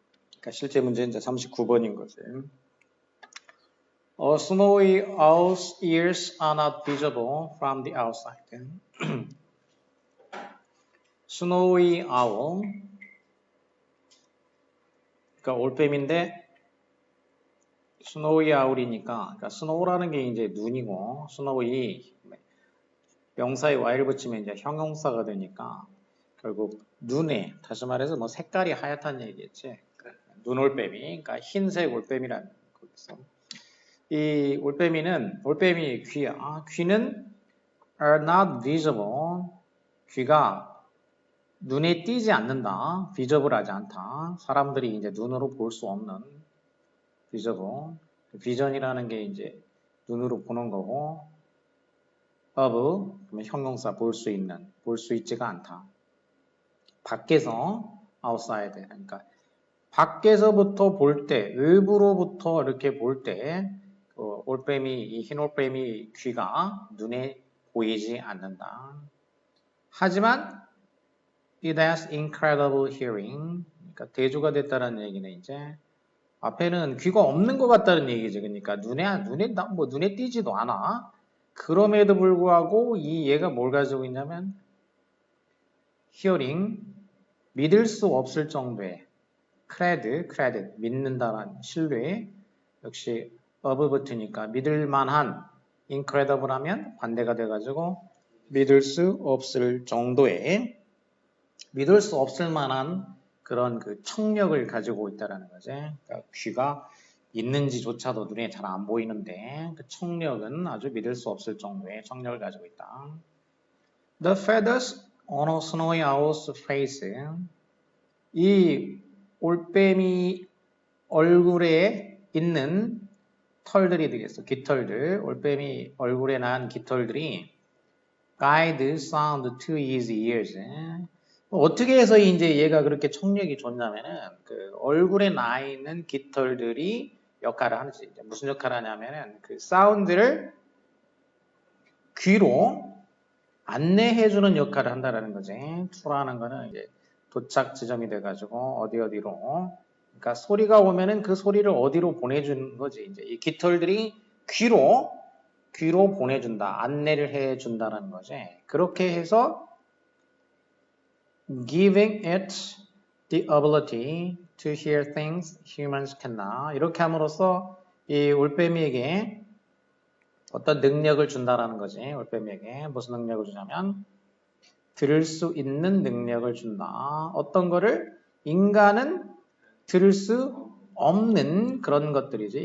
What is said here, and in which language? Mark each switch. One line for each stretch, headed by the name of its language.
Korean: 그러니까 실제 문제는 이제 39번인 거지.
English: Snowy owl's ears are not visible from the outside. Snowy owl.
Korean: 그러니까 올빼미인데 snowy owl이니까, 그러니까 snow라는 게 이제 눈이고, snowy 명사에 y를 붙이면 이제 형용사가 되니까 결국 눈에, 다시 말해서 뭐 색깔이 하얗다는 얘기겠지. 눈올빼미, 그러니까 흰색 올빼미라는 거겠어. 이 올빼미 귀야.
English: 귀는 are not visible.
Korean: 귀가 눈에 띄지 않는다. visible 하지 않다. 사람들이 이제 눈으로 볼 수 없는 visible. vision이라는 게 이제 눈으로 보는 거고, of, 그러면 형용사 볼 수 있는, 볼 수 있지가 않다. 밖에서 outside, 그러니까 밖에서부터 볼 때, 외부로부터 이렇게 볼 때, 올빼미, 이 흰 올빼미 귀가 눈에 보이지 않는다.
English: 하지만 it has incredible hearing.
Korean: 그러니까 대조가 됐다는 얘기는 이제 앞에는 귀가 없는 것 같다는 얘기죠. 그러니까 눈에 띄지도 않아. 그럼에도 불구하고 이 얘가 뭘 가지고 있냐면 hearing, 믿을 수 없을 정도의 credit, 믿는다라는 신뢰, 역시 of 붙으니까 믿을 만한 incredible 하면 반대가 돼가지고 믿을 수 없을 정도의, 믿을 수 없을 만한 그런 그 청력을 가지고 있다라는 거지. 그러니까 귀가 있는지조차도 눈에 잘 안 보이는데 그 청력은 아주 믿을 수 없을 정도의 청력을 가지고 있다.
English: The feathers on a snowy owl's face.
Korean: 이 올빼미 얼굴에 있는 털들이 되겠어. 깃털들. 올빼미 얼굴에 난 깃털들이
English: guide sound to his ears.
Korean: 어떻게 해서 이제 얘가 그렇게 청력이 좋냐면은 그 얼굴에 나 있는 깃털들이 역할을 하는지, 무슨 역할을 하냐면은 그 사운드를 귀로 안내해주는 역할을 한다라는 거지. to라는 거는 이제 도착 지점이 돼가지고 어디로, 그러니까 소리가 오면은 그 소리를 어디로 보내주는 거지. 이제 이 깃털들이 귀로 보내준다, 안내를 해준다라는 거지. 그렇게 해서
English: giving it the ability to hear things humans cannot.
Korean: 이렇게 함으로써 이 올빼미에게 어떤 능력을 준다라는 거지. 올빼미에게 무슨 능력을 주냐면 들을 수 있는 능력을 준다. 어떤 거를 인간은 들을 수 없는 그런 것들이지.